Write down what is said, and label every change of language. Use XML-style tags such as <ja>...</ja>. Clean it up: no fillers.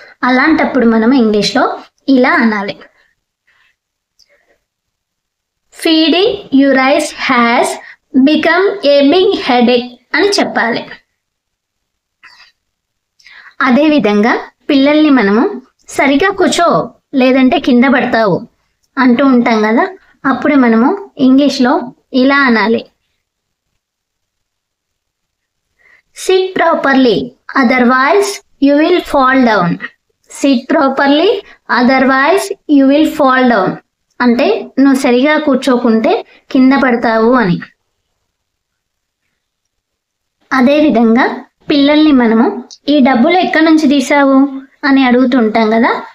<te>అలాంటప్పుడు మనం ఇంగ్లీష్లో ఇలా అనాలి,</te> <en>feeding your rice has become a big headache</en> <te>అని చెప్పాలి. అదేవిధంగా పిల్లల్ని మనము సరిగా కూర్చో లేదంటే కింద పడతావు అంటూ ఉంటాం కదా. అప్పుడు మనము ఇంగ్లీష్లో ఇలా అనాలి,</te> <en>sit properly otherwise you will fall down. sit properly otherwise you will fall down</en> <te>అంటే నువ్వు సరిగా కూర్చోకుంటే కింద పడతావు అని. అదేవిధంగా పిల్లల్ని మనము ఈ డబ్బులు ఎక్కడి నుంచి తీసావు అని అడుగుతుంటాం కదా.</te>